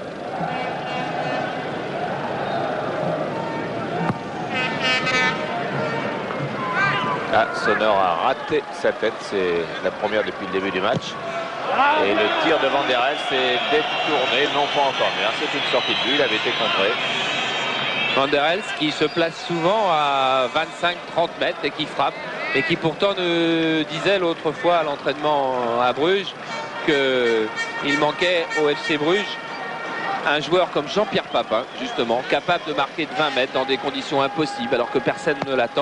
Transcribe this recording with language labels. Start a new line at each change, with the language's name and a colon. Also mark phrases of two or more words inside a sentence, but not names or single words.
French: Ah, Sonor a raté sa tête, c'est la première depuis le début du match. Et le tir de Van der Elst s'est détourné, non pas en corner, c'est une sortie de but, il avait été contré. Van der Elst qui se place souvent à 25-30 mètres et qui frappe, et qui pourtant nous disait l'autre fois à l'entraînement à Bruges qu'il manquait au FC Bruges un joueur comme Jean-Pierre Papin, justement, capable de marquer de 20 mètres dans des conditions impossibles alors que personne ne l'attend.